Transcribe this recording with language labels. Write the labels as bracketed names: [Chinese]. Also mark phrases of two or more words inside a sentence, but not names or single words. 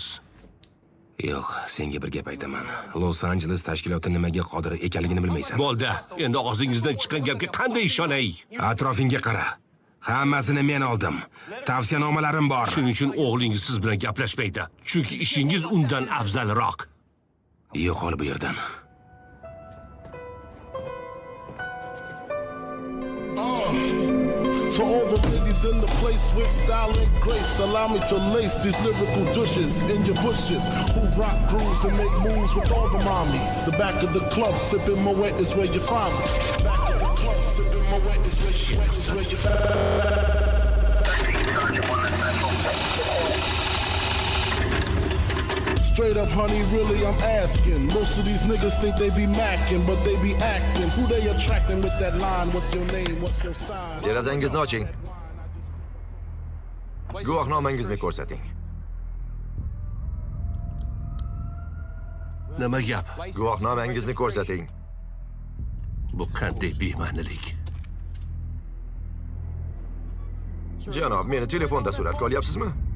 [Uzbek] Yo'q, senga bir gap aytaman. Los Angeles tashkiloti nimaga qodir ekanligini bilmaysan. Bo'ldi. Endi og'zingizdan chiqqan gapga qanday ishonay? Atrofingga qara. Hammasini men oldim. Tavsiyanomalarim bor. Shuning uchun o'g'lingiz siz bilan gaplashmaydi. Chunki ishingiz undan afzalroq. Yo'qol bu yerdan. [English] To all the ladies in the place with style and grace, allow me to lace these lyrical douches in your bushes who rock grooves and make moves with all the mommies. The back of the club sipping Moet is where you find me. Back of the club sipping Moet is where you find me. Straight up, honey, really, I'm asking. Most of these niggas think they be macking, but they be acting. Who they attracting with that line? What's your name? What's your sign? [Uzbek] Derazangizni oching. Guvohnomangizni ko'rsating. Nima gap? Guvohnomangizni ko'rsating. Bu qanday bema'nilik? Janob, meni telefonda suratga olyapsizmi?